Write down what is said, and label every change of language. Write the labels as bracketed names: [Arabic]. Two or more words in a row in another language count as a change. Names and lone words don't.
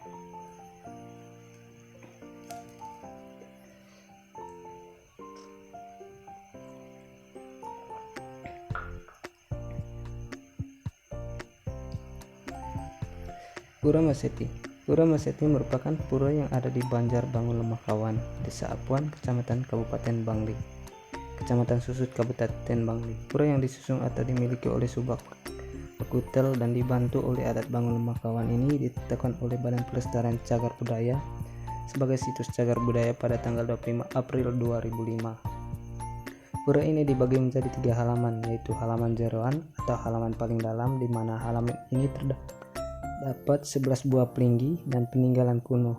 [Indonesian] Pura Maseti. Pura Maseti merupakan pura yang ada di Banjar Bangun Lemakawan, Desa Apuan, Kecamatan Kabupaten Bangli, Kecamatan Susut Kabupaten Bangli. Pura yang disusun atau dimiliki oleh Subak Bekutel dan dibantu oleh adat Bangun Lemakawan ini ditetapkan oleh Badan Pelestarian Cagar Budaya sebagai situs cagar budaya pada tanggal 25 April 2005. Pura ini dibagi menjadi 3 halaman, yaitu halaman jeroan atau halaman paling dalam, di mana halaman ini terdapat 11 buah pelinggi dan peninggalan kuno.